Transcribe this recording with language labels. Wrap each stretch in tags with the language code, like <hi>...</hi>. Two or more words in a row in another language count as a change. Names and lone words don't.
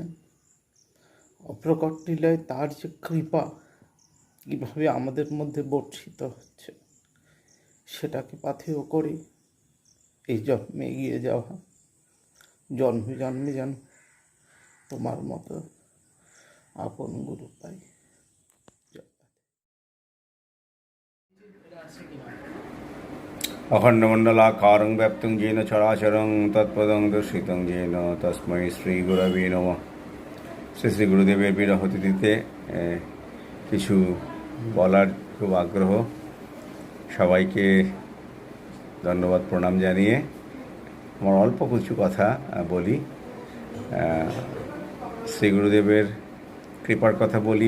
<bn>অপ্রকট লীলায় তার যে কৃপা কিভাবে আমাদের মধ্যে বর্ষিত হচ্ছে, সেটাকে পাথেয় করে এই জন্মে এগিয়ে যাওয়া, জন্মে জন্মে যেন তোমার মতো আপন গুরু পাই।</bn> <sa>अखण्डमण्डलाकारं व्याप्तं येन चराचरं तत्पदं दर्शितं येन तस्मै শ্রীগুরবে নমঃ।</sa> <bn>শ্রী গুরুদেবের বিরহ তিথিতে কিছু বলার খুব আগ্রহ। সবাইকে ধন্যবাদ প্রণাম জানিয়ে আমার অল্প কিছু কথা বলি। শ্রী গুরুদেবের কৃপার কথা বলি।</bn>